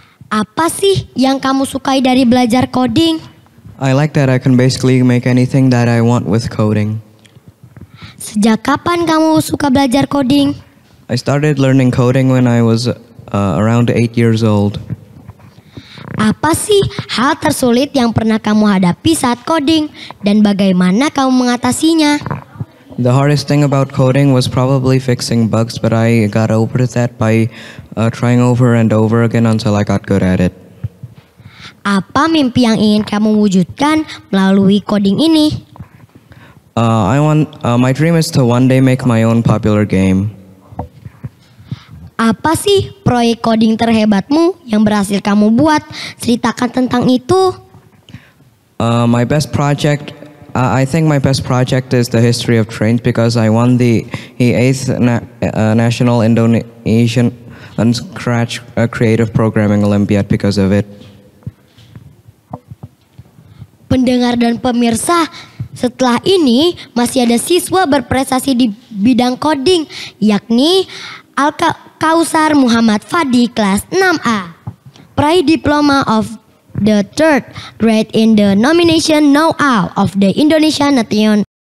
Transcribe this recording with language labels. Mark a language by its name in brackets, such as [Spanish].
[Indonesian] Apa sih yang kamu sukai dari belajar coding? [English] I like that I can basically make anything that I want with coding. [Indonesian] Sejak kapan kamu suka belajar coding? [English] I started learning coding when I was around 8 years old. [Indonesian] Apa sih hal tersulit yang pernah kamu hadapi saat coding dan bagaimana kamu mengatasinya? [English] The hardest thing about coding was probably fixing bugs, but I got over that by trying over and over again until I got good at it. [Indonesian] Apa mimpi yang ingin kamu wujudkan melalui coding ini? [English] My dream is to one day make my own popular game. [Indonesian] Apa sih proyek coding terhebatmu yang berhasil kamu buat? Ceritakan tentang itu. [English] My best project, I think my best project is the history of trains because I won the 8th National Indonesian Unscratch Creative Programming Olympiad because of it. [Indonesian] Pendengar dan pemirsa, setelah ini masih ada siswa berprestasi di bidang coding, yakni Al-Kausar Muhammad Fadi kelas 6A. [English] Peraih diploma of the third grade in the nomination know-how of the Indonesian Nation.